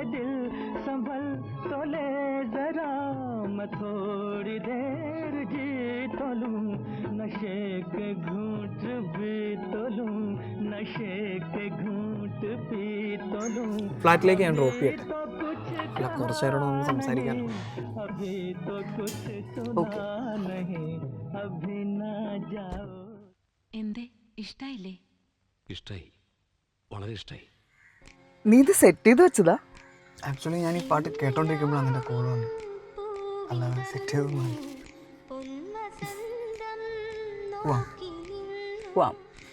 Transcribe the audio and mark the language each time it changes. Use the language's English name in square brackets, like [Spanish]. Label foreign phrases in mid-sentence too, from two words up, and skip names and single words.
[Hindi] दिल संभल तो ले जरा, मैं थोड़ी देर जी तो लूं, नशे के घूंट भी तो लूं, नशे के घूंट पी तो लूं. [Malayalam] ഫ്ലാറ്റിലേക്ക് ഞാൻ ഡ്രോപ്പ് ചെയ്യട്ടെ? അല്ല, കുറച്ച് നേരം നമുക്ക് സംസാരിക്കാമല്ലോ. [Hindi] अभी तो कुछ सुना नहीं, अभी ना जाओ. [Malayalam] എന്തേ ഇഷ്ടായില്ലേ? ഇഷ്ടായി, വളരെ ഇഷ്ടായി. നീ ഇത് സെറ്റ് ചെയ്ത് വെച്ചതാ? ആക്ച്വലി ഞാൻ ഈ പാട്ട് കേട്ടോണ്ടിരിക്കുമ്പോഴാണ് എൻ്റെ കോൾ വന്നത്. അല്ലാതെ സെറ്റ് ചെയ്തൊന്നും പോവാം.